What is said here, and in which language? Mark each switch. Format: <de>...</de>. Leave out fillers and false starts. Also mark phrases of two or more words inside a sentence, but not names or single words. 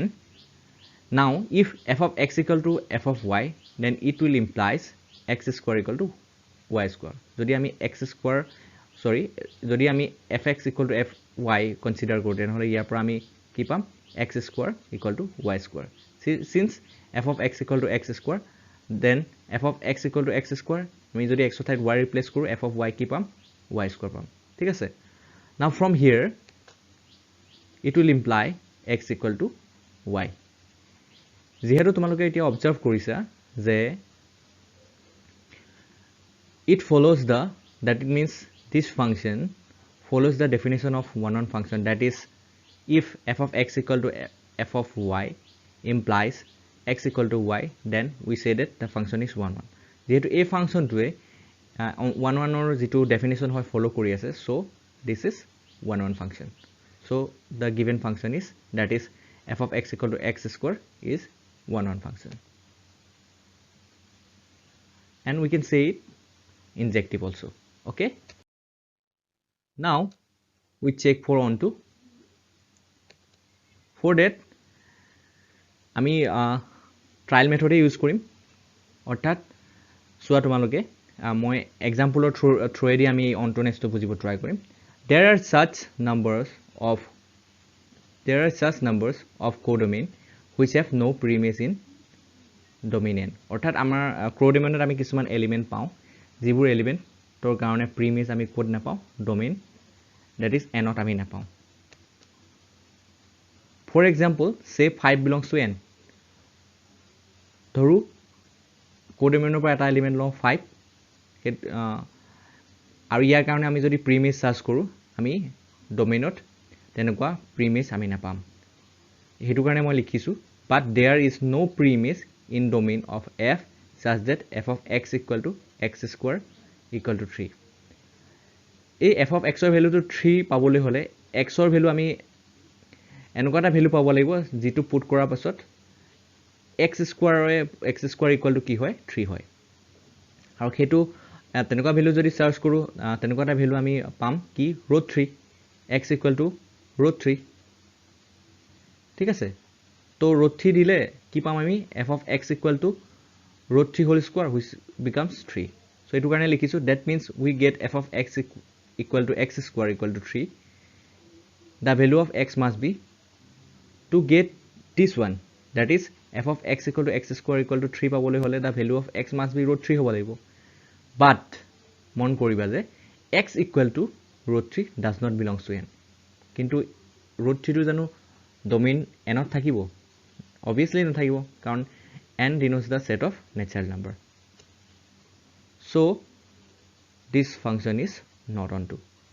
<en>Now if f of x equal to f of y, then it will implies x square equal to y square.</en> <as>যদি আমি</as> <en>fx equal to fy consider</en> <as>কৰু, then হ'লে ইয়াৰ পৰা আমি কি পাম</as> <en>x square equal to y square. Since f of x equal to x square, then f of x equal to x square,</en> <as>আমি যদি x ঠাইত y replace কৰো,</as> <en>f of y</en> <as>কি পাম</as> <en>y square</en> <as>পাম. ঠিক আছে?</as> <en>Now from here it will imply x equal to y.</en> <as>যেহেতু তোমালোকে এতিয়া অবজার্ভ কৰিছা যে</as> <en>it follows that it means this function follows the definition of one-on function, that is if f of x equal to f of y implies x equal to y, then we say that the function is 1 1.</en> <as>যেহেতু এই ফাংশনটোৱে 1 1 or যেটো definition হয় follow কৰি আছে,</as> <en>so this is 1 1 function. So the given function is, that is f of x equal to x square is 1 1 function, and we can say it injective also. Okay, now we check for onto. For that</en> <as>আমি ট্রায়াল মেথডে ইউজ কৰিম, অৰ্থাৎ চোৱা তোমালোকে মই এক্সাম্পলৰ থ্ৰুৱেদি আমি অন্টনেছটো বুজিব ট্ৰাই কৰিম.</as> <en>There are such numbers of codomain which have no premise in domain n.</en> <as>অৰ্থাৎ আমাৰ কোডোমেইনত আমি কিছুমান এলিমেন্ট পাওঁ যিবোৰ এলিমেন্টৰ কাৰণে প্ৰিমিছ আমি কোড নাপাওঁ, ডোমেইন</as> <en>that is</en> <as>n ত আমি নাপাওঁ.</as> <en>For example, say 5 belongs to n.</en> <as>ধৰু কোডোমেইনৰ পৰা এটা এলিমেন্ট লওঁ 5, আৰু ইয়াৰ কাৰণে আমি যদি প্ৰিমিছ সাৰ্চ কৰো, আমি ডোমেইনত তেনেকুৱা প্ৰিমিছ আমি নাপাম. হেতু কাৰণে মই লিখিছো,</as> <en>but there is no premise in domain of f such that f of x equal to x square equal to 3.</en> <as>এই</as> <en>f of x</en> <as>ৰ ভ্যালুটো 3 পাবলৈ হলে x ৰ ভ্যালু আমি এনেকুৱা এটা ভ্যালু পাব লাগিব যেটো পুট কৰাৰ পাছত</as> <en>x square equal to</en> <as>কি হয় 3 হয়. আৰু হেতু তেনেকুৱা ভ্যালু যদি সাৰ্চ কৰো, তেনেকুৱা এটা ভ্যালু আমি পাম কি √3,</as> <en>x equal to √3.</en> <as>ঠিক আছে? তো √3 দিলে কি পাম আমি</as> <en>f of x equal to √3 whole square which becomes 3.</en> <as>So এটু কাৰণে লিখিছো,</as> <en>that means we get f of x equal to x square equal to 3. The value of x must be, to get this one, that is f of x equal to x square equal to 3</en> <as>পাবলৈ হলে</as> <en>the value of x must be √3</en> <as>হ'ব লাগিব.</as> <en>But</en> <as>মন কৰিবা যে</as> <en>x equal to √3 does not belongs to n.</en> <as>কিন্তু √3 টো জানো ডোমেইন n ত থাকিব?</as> <en>Obviously</en> <as>নাথাকিব, কাৰণ</as> <en>n denotes the set of natural number. So this function is not on 2.</en>